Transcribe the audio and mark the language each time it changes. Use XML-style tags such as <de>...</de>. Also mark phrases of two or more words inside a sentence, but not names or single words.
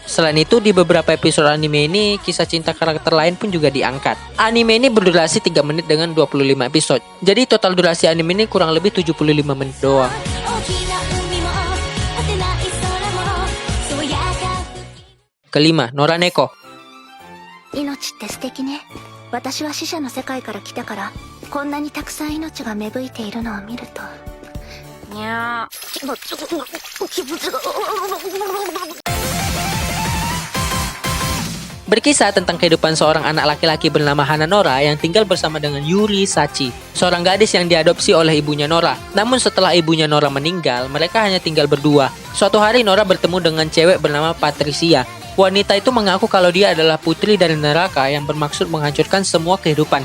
<id>Selain itu, di beberapa episode anime ini, kisah cinta karakter lain pun juga diangkat. Anime ini berdurasi 3 menit dengan 25 episode. Jadi total durasi anime ini kurang lebih 75 menit doang. Kelima, Noraneko.</id> <ja>命って素敵ね。私は死者の世界から来たから、こんなにたくさん命が芽吹いているのを見ると。にゃー。気持ちが。</ja> <id>Berkisah tentang kehidupan seorang anak laki-laki bernama Hananora yang tinggal bersama dengan Yuri Sachi, seorang gadis yang diadopsi oleh ibunya Nora. Namun setelah ibunya Nora meninggal, mereka hanya tinggal berdua. Suatu hari Nora bertemu dengan cewek bernama Patricia. Wanita itu mengaku kalau dia adalah putri dari neraka yang bermaksud menghancurkan semua kehidupan.</id>